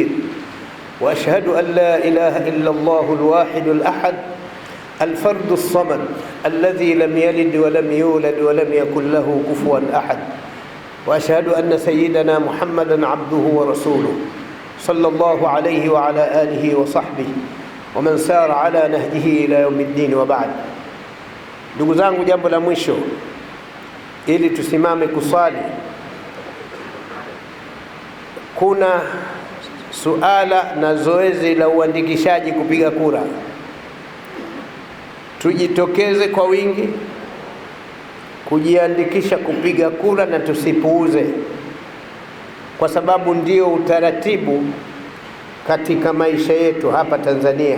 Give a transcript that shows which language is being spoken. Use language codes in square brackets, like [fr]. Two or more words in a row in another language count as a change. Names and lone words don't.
[ar] وأشهد أن لا إله إلا الله الواحد الأحد الفرد الصمد الذي لم يلد ولم يولد ولم يكن له كفوا أحد. وأشهد أن سيدنا محمدا عبده ورسوله صلى الله عليه وعلى آله وصحبه ومن سار على نهجه إلى يوم الدين. وبعد. [sw] Ndugu zangu, jambo la mwisho ili tusimame kuswali. Kuna suala na zoezi la uandikishaji kupiga kura. Tujitokeze kwa wingi kujiandikisha kupiga kura na tusipuuze, kwa sababu ndio utaratibu katika maisha yetu hapa Tanzania.